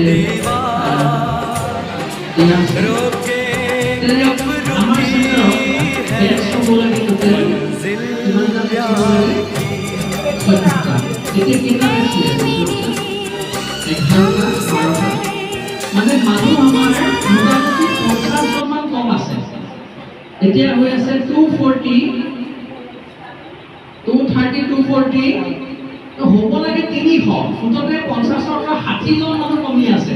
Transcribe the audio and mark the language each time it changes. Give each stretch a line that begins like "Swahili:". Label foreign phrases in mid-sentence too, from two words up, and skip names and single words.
Hindi: दीवार, रोके कब रुकी है मंजिल प्यार की।
Assamese: মানে মানুহ আমাৰ মোটামুটি 50 মান কম আছে। এতিয়া হৈ আছে 240 230 240 তো হ'ব লাগে 300 মুঠতে 50 পৰা 60 জন মানুহ কমি আছে।